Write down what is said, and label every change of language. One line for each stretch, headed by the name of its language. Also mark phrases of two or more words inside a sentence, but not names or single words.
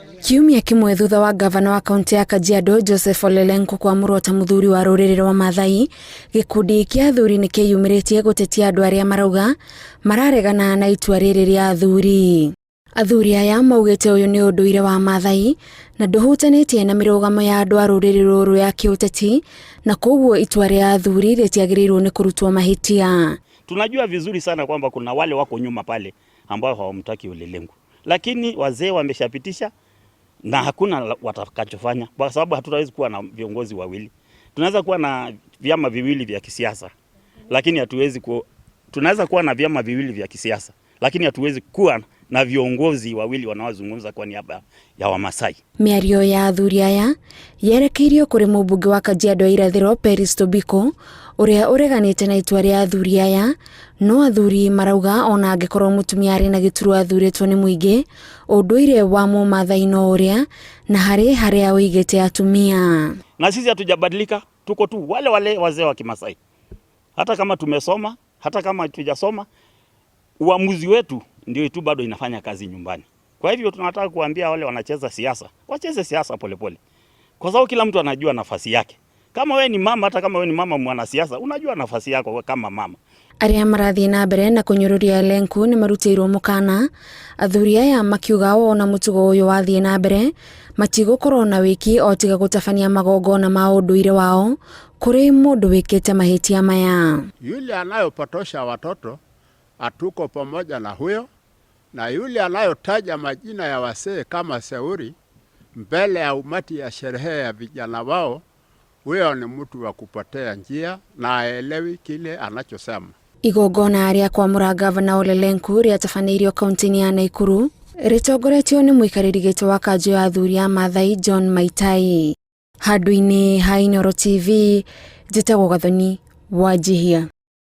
Kikuyu: Kiumia kimwe thutha wa Ngabana wa kaunti ya Kajiado Joseph Ole Lenku kwamũrwo ta mũthuri wa rũrĩrĩ rwa Maathai, gĩkundi kĩa athuri nĩ kĩyumĩrĩtie gũtetia andũ arĩa marauga mararegana na itua rĩrĩ rĩa athuri. Athuri aya maugĩte ũyũ nĩ ũndũire wa Maathai na ndũhutanĩtie na mĩrũgamo ya andũ a rũrĩrĩ rũrũ ya kĩũteti, na koguo itua rĩa athuri rĩtiagĩrĩirwo nĩ kũrutwo mahĩtia.
Swahili: Tunajua vizuri sana kwamba kuna wale wako nyuma pale ambao hawamtaki Ole Lenku, lakini wazee wameshapitisha na hakuna watakachofanya, kwa sababu hatutaweza kuwa na viongozi wawili. Tunaweza kuwa na vyama viwili vya kisiasa, lakini tunaweza kuwa na vyama viwili vya kisiasa, lakini hatuwezi kuwa na viongozi wawili wanaozungumza kwa niaba ya Wamasai.
Kikuyu: Mĩario ya athuri aya yerekeirio kũrĩ mũmbunge wa Kajiado irathĩro Peris Tobiko, ũrĩa ũreganĩte na itua rĩa athuri aya, no athuri marauga ona angĩkorwo mũtumia arĩ na gĩturwa athurĩtwo nĩ mũingĩ, ũndũire wa Mũmaathai no ũrĩa na harĩa ũigĩte atumia.
Swahili: Na sisi hatujabadilika, tuko tu wale wazee wa Kimasai. Hata kama tumesoma, hata kama hatujasoma, uamuzi wetu ndio tu bado inafanya kazi nyumbani. Kwa hivyo tunataka kuambia wale wanacheza siasa, wacheze siasa polepole. Kwa sababu kila mtu anajua nafasi yake. Kama wewe ni mama, hata kama wewe ni mama mwanasiasa, unajua nafasi yako kama mama.
Kikuyu: Arĩa marathiĩ na mbere na kũnyũrũria Lenku nĩ marutĩirwo mũkana. Athuri aya makiuga ona mũtugo ũyũ wathiĩ na mbere matigũkorwo na wĩki o tiga gũtabania magongona ma ũndũire wao kũrĩ mũndũ wĩkĩte mahĩtia maya.
Swahili: Yule anayopotosha watoto hatuko pamoja na huyo, na yule anayotaja majina ya wasee kama Seuri mbele ya umati ya sherehe ya vijana wao, huyo ni mtu wa kupotea njia na aelewi kile anachosema.
Kikuyu: Igongona rĩa kwamũra Ngabana Ole Lenku rĩatabanĩirio kaunti-inĩ ya Nakuru rĩtongoretio nĩ mũikarĩri gĩtĩ wa kanjũ ya athuri a Maathai John Maitai. Handũ-inĩ ha Inooro TV, njĩtagwo Gathoni Wanjihia.